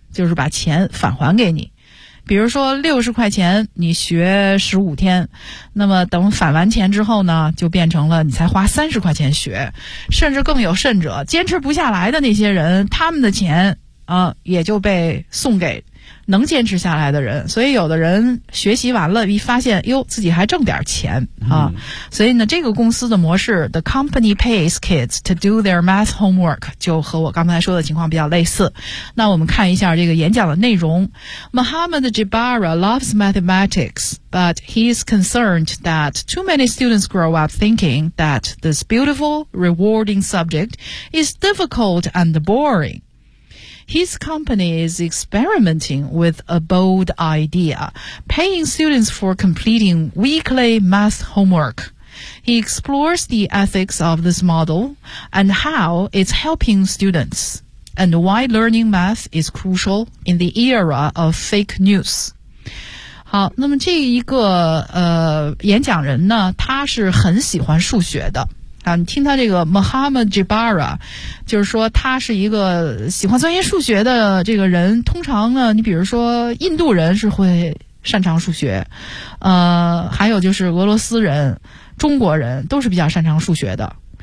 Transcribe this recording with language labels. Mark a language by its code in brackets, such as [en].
[zh] 就是把钱返还给你，比如说60块钱你学15天，那么等返完钱之后呢，就变成了你才花30块钱学，甚至更有甚者，坚持不下来的那些人，他们的钱也就被送给能坚持下来的人。所以有的人学习完了一发现哟，自己还挣点钱啊。所以呢，这个公司的模式 [en] The company pays kids to do their math homework [zh] 就和我刚才说的情况比较类似。那我们看一下这个演讲的内容。 [en] Mohammed Jabara loves mathematics but he's concerned that too many students grow up thinking that this beautiful rewarding subject is difficult and boringHis company is experimenting with a bold idea, paying students for completing weekly math homework. He explores the ethics of this model and how it's helping students, and why learning math is crucial in the era of fake news. [zh] 好，那么这一个演讲人呢，他是很喜欢数学的。啊，你听他这个 Mohammed Jabara， 就是说他是一个喜欢钻研数学的这个人。通常呢，你比如说印度人是会擅长数学，还有就是俄罗斯人、中国人都是比较擅长数学的。